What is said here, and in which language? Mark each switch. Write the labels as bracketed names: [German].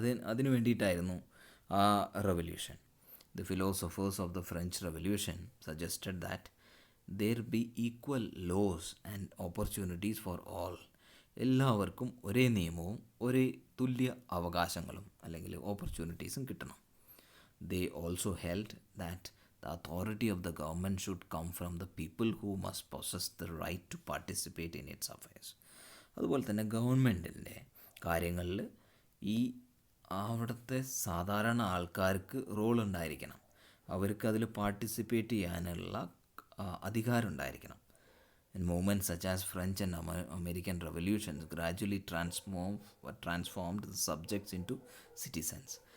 [Malayalam] അതിനു വേണ്ടിയിട്ടായിരുന്നു ആ revolution. [English] The philosophers of the French Revolution suggested that there be equal laws and opportunities for all. [Malayalam] എല്ലാവർക്കും ഒരേ നിയമവും ഒരേ തുല്യ അവകാശങ്ങളും അല്ലെങ്കിൽ ഓപ്പർച്യൂണിറ്റീസും കിട്ടണം. [English] They also held that the authority of the government should come from the people who must possess the right to participate in its affairs. [Malayalam] അതുപോലെ തന്നെ ഗവൺമെൻറ്റിൻ്റെ കാര്യങ്ങളിൽ ഈ അവിടുത്തെ സാധാരണ ആൾക്കാർക്ക് റോൾ ഉണ്ടായിരിക്കണം, അവർക്ക് അതിൽ പാർട്ടിസിപ്പേറ്റ് ചെയ്യാനുള്ള അധികാരം ഉണ്ടായിരിക്കണം. [English] Movements such as French and American revolutions gradually transformed the subjects into citizens.